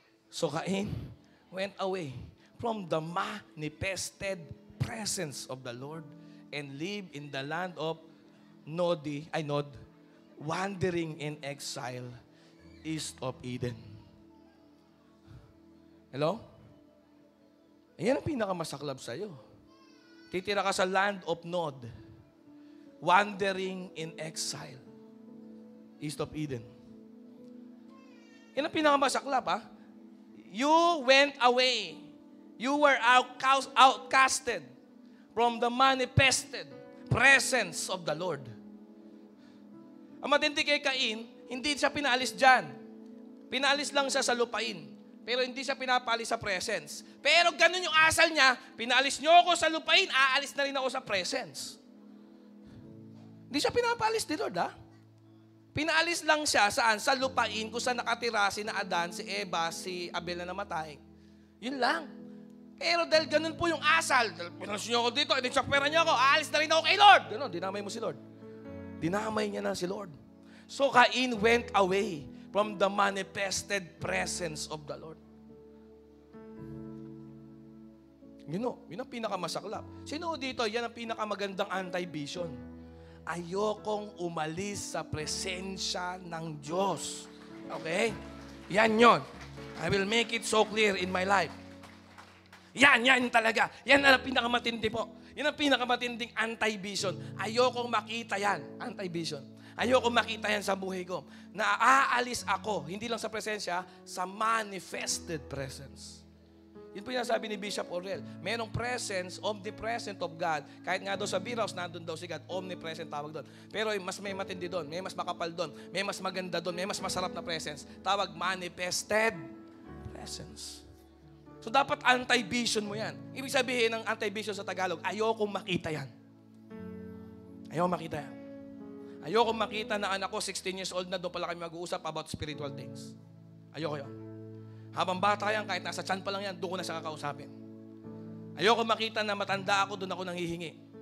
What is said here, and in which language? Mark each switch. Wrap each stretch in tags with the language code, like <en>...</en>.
<en>So Cain went away from the manifested presence of the Lord and lived in the land of Nod, wandering in exile east of Eden. Hello?</en> <tl>Ayan ang pinakamasaklap sa'yo. Titira ka sa land of Nod,</tl> <en>wandering in exile east of Eden.</en> <tl>Yan ang pinakamasaklap, ha?</tl> <en>You went away. You were outcasted from the manifested presence of the Lord.</en> <tl>Ang matindi kay Cain, hindi siya pinaalis dyan. Pinaalis lang siya sa lupain. Pero hindi siya pinapalis sa presence. Pero ganun yung asal niya, pinaalis niyo ako sa lupain, aalis na rin ako sa presence. Hindi siya pinapalis ni Lord, ha? Pinaalis lang siya saan? Sa lupain kung saan nakatira si Adan, si Eva, si Abel na namatay. Yun lang. Pero dahil ganun po yung asal, dahil pinalis niyo ako dito, inisakpera niyo ako, aalis na rin ako kay Lord. Ganun, dinamay mo si Lord. Dinamay niya na si Lord.</tl> <en>So Cain went away from the manifested presence of the Lord.</en> <tl>Yun ang pinakamasaklap. Sino dito, yan ang pinakamagandang anti-vision. Ayokong umalis sa presensya ng Diyos. Okay? Yan yon.</tl> <en>I will make it so clear in my life.</en> <tl>Yan talaga. Yan ang pinakamatindi po. Yan ang pinakamatinding anti-vision. Ayokong makita yan. Anti-vision. Ayokong makita yan sa buhay ko. Na aalis ako, hindi lang sa presensya, sa manifested presence. Yun po yung sabi ni Bishop Orel. Merong presence, omnipresent of God. Kahit nga doon sa beer house, nandun daw si God. Omnipresent tawag doon. Pero mas may matindi doon. May mas makapal doon. May mas maganda doon. May mas masarap na presence. Tawag manifested presence. So dapat anti-vision mo yan. Ibig sabihin ng anti-vision sa Tagalog, ayokong makita yan. Ayokong makita yan. Ayokong makita na anak ko, 16 years old na, doon pala kami mag-uusap about spiritual things. Ayoko yun. Habang bata yan, kahit nasa tiyan pa lang yan, doon ko na siya kakausapin. Ayoko makita na matanda ako, doon ako nanghihingi.</tl>